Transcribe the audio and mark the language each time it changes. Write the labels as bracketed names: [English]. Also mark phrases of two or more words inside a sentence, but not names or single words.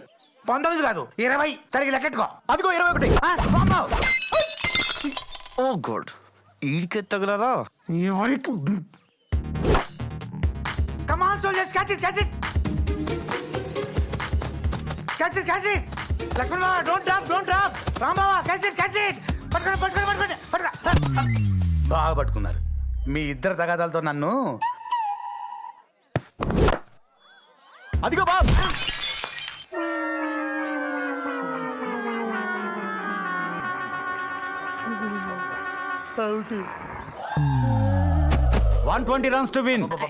[Telugu] 19 కాదు 20. సరిగ్గా లెక్కెట్టుకో. అదిగో 21. [English] Oh God, [Telugu] ఈడికే తగలరా? [English] Come on, soldiers, catch it. Lakshman Baba, don't drop. Ram Baba, catch it. [Telugu] పట్టుకోండి. బాగా పట్టుకున్నారు. మీ ఇద్దరు తగాదాలతో నన్ను. అదిగో బాబు. [English] 120 runs to win.